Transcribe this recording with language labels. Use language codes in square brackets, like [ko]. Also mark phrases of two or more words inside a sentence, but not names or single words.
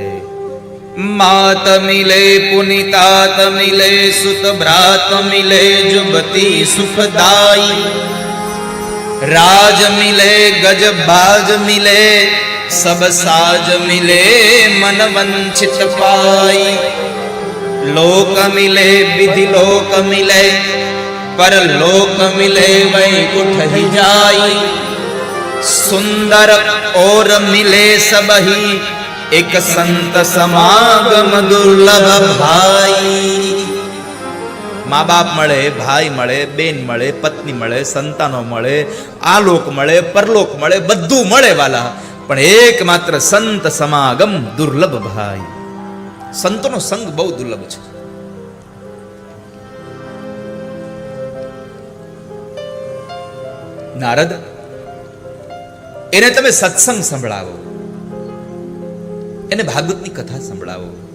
[hi] मात मिले पुनि तात मिले सुत भ्रात मिले जुबती सुखदाई. राज मिले गज बाज मिले सब साज मिले मन वांछित पाई. लोक मिले विधि लोक मिले पर लोक मिले वैकुंठ ही जाई. सुंदर और मिले सबही एक संत समागम दुर्लभ भाई. माँ बाप [gu] મળે, ભાઈ મળે, બેન મળે, પત્ની મળે, સંતાનો મળે, આલોક મળે, પરલોક મળે, બધું મળે વાલા, પણ એકમાત્ર સંત સમાગમ દુર્લભ ભાઈ. સંતોનો સંગ બહુ દુર્લભ છે. નારદ એને તમે સત્સંગ સંભળાવો, એને ભાગવતની કથા સંભળાવો.